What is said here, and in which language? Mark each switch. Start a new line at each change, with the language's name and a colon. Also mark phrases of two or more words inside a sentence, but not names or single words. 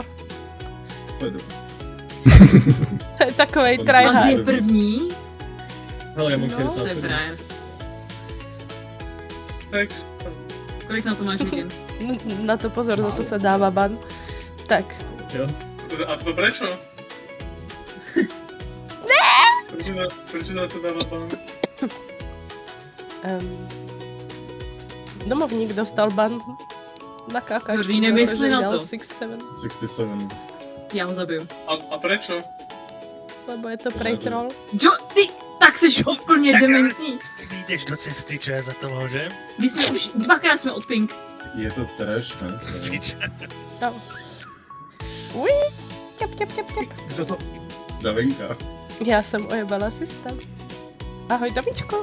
Czech: Sledu. To je takovej Mazi Mazi tryhard. je první. Hele, já mám No, 60 To je sekund. frajer. Tak, Kolik na to máš hodin? Na to pozor, za to se dává ban. Tak. Jo?
Slovak: a to prečo? Prečo na to dáva pán?
Czech: Domovník dostal ban na kákačku. Dobrý, nemysli na to. 6-7, 67. Já ho zabiju.
Slovak: A prečo? lebo je to prej troll.
Czech: Jo, ty, tak jsi úplně dementní. Ty mi jdeš do cesty, čo já za to můžem? Když jsme už dvakrát jsme od pink. Je to trash, ne? Pič. No. Ui, těp, těp, těp, těp. Kdo to? Davinka. Já jsem ojebala systém. Ahoj, Tomíčku.